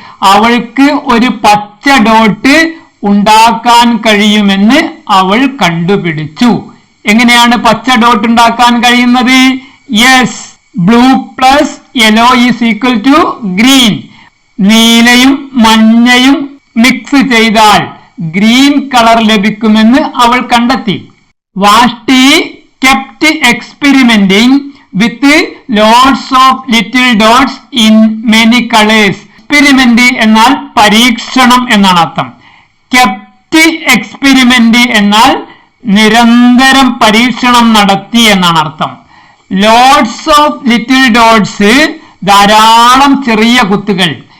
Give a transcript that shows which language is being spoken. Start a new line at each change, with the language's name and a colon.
Malayalam: അവൾക്ക് ഒരു പച്ച ഡോട്ട് ഉണ്ടാക്കാൻ കഴിയുമെന്ന് അവൾ കണ്ടുപിടിച്ചു. എങ്ങനെയാണ് പച്ച ഡോട്ട് ഉണ്ടാക്കാൻ കഴിയുന്നത്?
English: Yes, blue plus yellow is equal to green.
Malayalam: നീലയും മഞ്ഞയും മിക്സ് ചെയ്താൽ ഗ്രീൻ കളർ ലഭിക്കുമെന്ന് അവൾ കണ്ടെത്തി.
English: Vashti kept experimenting with lots of little dots in many colors.
Malayalam: Experiment എന്നാൽ പരീക്ഷണം എന്നാണ് അർത്ഥം.
English: kept experiment
Malayalam: എന്നാൽ നിരന്തരം പരീക്ഷണം നടത്തി എന്നാണ് അർത്ഥം.
English: lots of little dots
Malayalam: ധാരാളം ചെറിയ കുത്തുകൾ.